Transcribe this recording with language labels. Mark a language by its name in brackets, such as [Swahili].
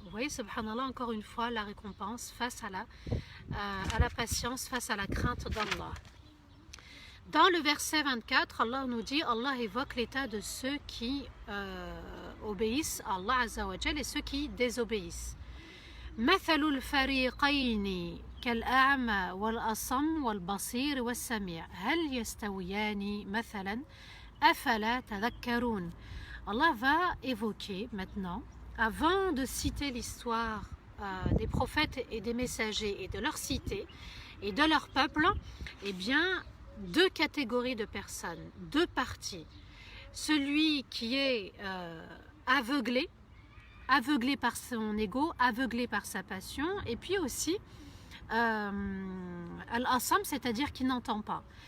[French] Vous voyez, subhanallah, encore une fois, la récompense face à la patience, face à la crainte d'Allah. Dans le verset 24, Allah nous dit, Allah évoque l'état de ceux qui obéissent à Allah [Arabic] Azza wa Jal [French] et ceux qui désobéissent. [Arabic] مثل الفريقين كالأعمى والأصم والبصير والسميع هل يستويان مثلا أفلا تذكرون. [French] Allah va évoquer maintenant, avant de citer l'histoire des prophètes et des messagers et de leur cité et de leur peuple, eh bien deux catégories de personnes, deux parties. Celui qui est aveuglé par son ego, aveuglé par sa passion, et puis aussi al-asam, c'est-à-dire qui n'entend pas.